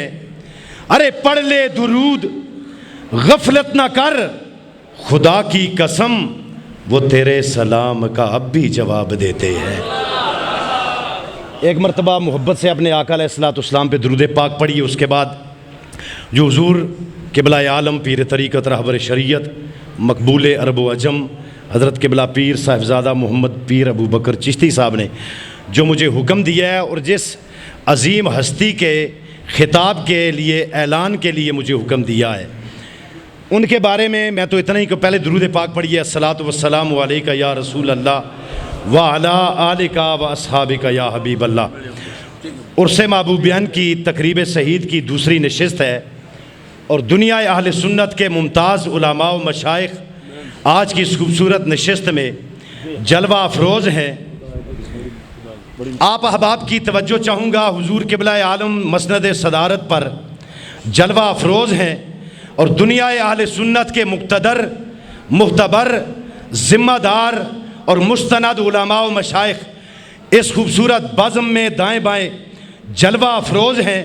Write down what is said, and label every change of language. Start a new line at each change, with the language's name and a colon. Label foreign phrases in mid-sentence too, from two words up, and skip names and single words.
Urdu: ارے پڑھ لے درود غفلت نہ کر، خدا کی قسم وہ تیرے سلام کا اب بھی جواب دیتے ہیں. ایک مرتبہ محبت سے اپنے آقا علیہ السلام پہ درود پاک پڑھیے. اس کے بعد جو حضور قبلہ عالم پیر طریقت رہبر شریعت مقبول عرب و عجم حضرت قبلہ پیر صاحبزادہ محمد پیر ابو بکر چشتی صاحب نے جو مجھے حکم دیا ہے اور جس عظیم ہستی کے خطاب کے لیے اعلان کے لیے مجھے حکم دیا ہے، ان کے بارے میں میں تو اتنا ہی کہ پہلے درود پاک پڑھیے.
Arabic: الصلاة والسلام عليك يا رسول الله وعلى آلك وأصحابك يا حبيب الله.
Urdu: عرس محبوبیاں کی تقریب شہید کی دوسری نشست ہے اور دنیا اہل سنت کے ممتاز علماء و مشائخ آج کی اس خوبصورت نشست میں جلوہ افروز ہیں. آپ احباب کی توجہ چاہوں گا، حضور قبلہ عالم مسند صدارت پر جلوہ افروز ہیں اور دنیا اہل سنت کے مقتدر، معتبر، ذمہ دار اور مستند علماء و مشائخ اس خوبصورت بزم میں دائیں بائیں جلوہ افروز ہیں.